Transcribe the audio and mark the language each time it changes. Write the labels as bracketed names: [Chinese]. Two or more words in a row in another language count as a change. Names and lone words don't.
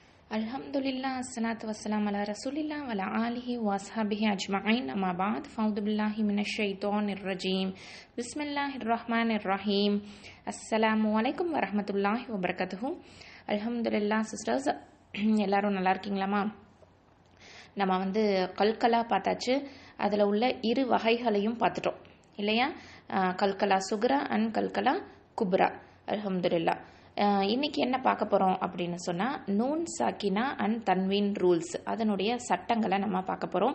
[Arabic] الحمد لله، والصلاة والسلام على رسول الله وعلى آله وأصحابه أجمعين. أما بعد، فأعوذ بالله من الشيطان الرجيم. بسم الله الرحمن الرحيم. السلام عليكم ورحمة الله وبركاته. [English] Alhamdulillah sisters, [Tamil] எல்லாரும் நல்லா இருக்கீங்களாமா? நம்ம கல்கலா பார்த்தாச்சு. அதில் உள்ள இரு வகைகளையும் பார்த்துட்டோம் இல்லையா? [Arabic] قلقلة صغرى and قلقلة كبرى. [Tamil] அல்ஹம்துலில்லா. இன்னைக்கு என்ன பார்க்க போகிறோம் அப்படின்னு சொன்னால், [Arabic] نون ساكنة [Tamil] அண்ட் தன்வீன் ரூல்ஸ், அதனுடைய சட்டங்களை நம்ம பார்க்க போகிறோம்.